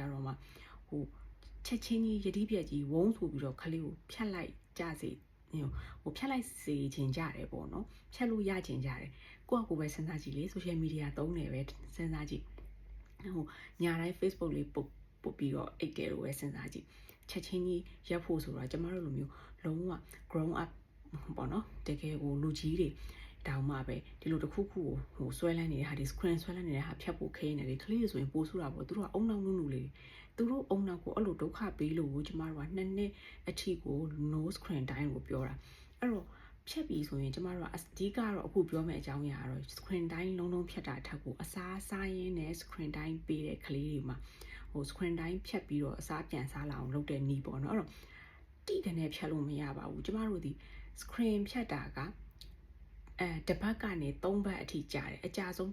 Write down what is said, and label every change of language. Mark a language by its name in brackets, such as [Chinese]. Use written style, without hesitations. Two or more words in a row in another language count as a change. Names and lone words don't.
[Burmese] တော့မှချက်ချင်းကြီးယတိပြက်ကြီးဝုန်းဆိုပြီးတော့ခလေးကိုဖြတ်လိုက်ကြစေဖြတ်လိုက်စေခြင်းကြတယ်ပေါ့နော်ဖြတ်လို့ရခြင်းကြတယ်ကိုယ့်အကိုပဲစဉ်းစားကြည့်လေ [English] social media [Burmese] သုံးတယ်ပဲစဉ်းစားကြည့်ညာတိုင်း Facebook လေးပုတ်ပြီးတော့အိတ်တယ်လို့ပဲစဉ်းစားကြည့်ချက်ချင်းကြီးရက်ဖို့ဆိုတော့ကျမတို့လိုမျိုးလုံးဝ [English] grown up [Burmese] ပေါ့နော် တကယ်ကိုလူကြီးတွေတောင်မှပဲဒီလိုတစ်ခုခုကိုဆွဲလန်းနေတဲ့ဟာဒီ screen ဆွဲလန်းနေတဲ့ဟာဖြတ်ဖို့ခဲနေတယ်ခလေးဆိုရင်ပိုးဆူတာပေါ့သူတို့ကအုံနောက်နုနုလေးသူတို့အုံနောက်ကိုအဲ့လိုဒုက္ခပေးလို့ကျမတို့က2နှစ်အထိကို [English] no screen time [Burmese] ကို ပြောတာအဲ့တော့ဖြတ်ပြီးဆိုရင်ကျမတို့ကအဓိကတော့အခုပြောမယ့်အကြောင်းအရာကတော့ [English] screen time [Burmese] လုံးလုံးဖြတ်တာထက်ကိုအစားရင်းနဲ့ [English] screen time [Burmese] ပေးတဲ့ကလေးတွေမှာ [English] screen time [Burmese] ဖြတ်ပြီးတော့အ စားပြန်စားလာအောင်လုပ်တဲ့နည်းပေါ့နော်အဲ့တော့တိကနေဖြတ်လို့မရပါဘူးကျမတို့ဒီ screen ဖြတ်တာကတစ်ပတ်ကနေ3ပတ်အထိကြာတယ်အကြာဆုံး